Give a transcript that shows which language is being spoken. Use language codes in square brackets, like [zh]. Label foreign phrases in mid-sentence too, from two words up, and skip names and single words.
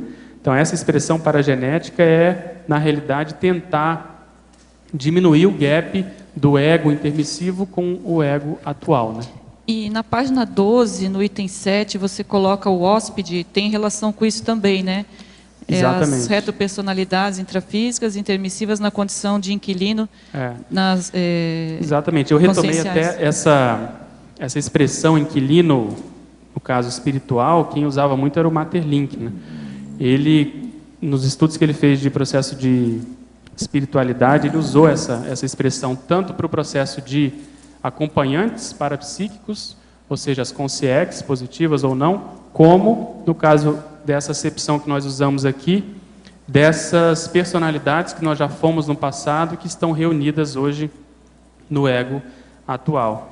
[pt] Então, essa expressão paragenética é, na realidade, tentar diminuir o gap do ego intermissivo com o ego atual, né? E na página 12, no item 7, você coloca o hóspede, tem relação com isso também, né? Exatamente. As retropersonalidades intrafísicas intermissivas na condição de inquilino. Exatamente. Eu retomei até essa expressão inquilino, no caso espiritual, quem usava muito era o Maeterlinck, né? Ele, nos estudos que ele fez de processo de espiritualidade, ele usou essa expressão tanto para o processo de acompanhantes parapsíquicos, ou seja, as consciex, positivas ou não, como, no caso dessa acepção que nós usamos aqui, dessas personalidades que nós já fomos no passado e que estão reunidas hoje no ego atual.